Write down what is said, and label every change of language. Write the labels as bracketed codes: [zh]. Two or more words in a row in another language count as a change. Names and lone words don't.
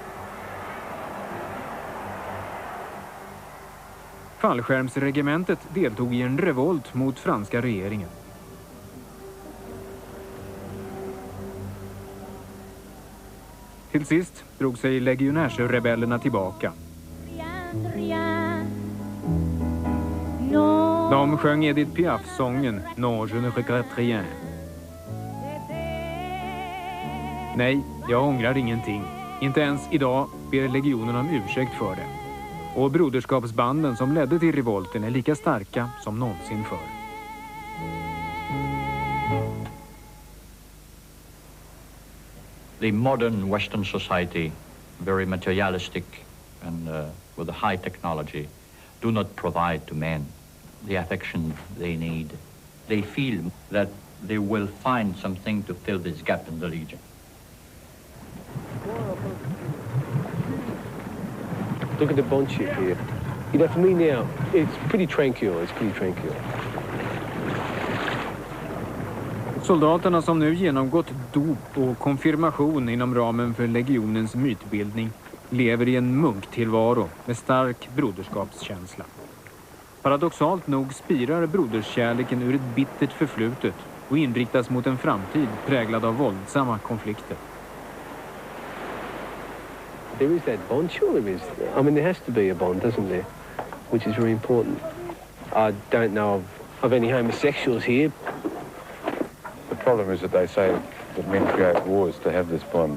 [sv] Fallskärmsregementet deltog i en revolt mot franska regeringen. Till sist drog sig legionärsrebellerna tillbaka. De sjöng Edith Piaf-sången Non, je ne regrette rien. Nej, jag ångrar ingenting. Inte ens idag ber legionen om ursäkt för det. Och broderskapsbanden som ledde till revolten är lika starka som någonsin förr. [en] The modern Western society, very materialistic and with a high technology, do not provide to men the affection they need. They feel that they will find something to fill this gap in the Legion. Look at the bond ship here. You know, for me now, it's pretty tranquil. It's pretty tranquil. [sv] Soldaterna som nu genomgått dop och konfirmation inom ramen för legionens mytbildning lever i en munktillvaro med stark broderskapskänsla. Paradoxalt nog spirar broderskärleken ur ett bittert förflutet och inriktas mot en framtid präglad av våldsamma konflikter. [en] There is that bond, sure there is. I mean, there has to be a bond, doesn't there? Which is very important. I don't know of any homosexuals here. The problem is that they say that men create wars to have this bond.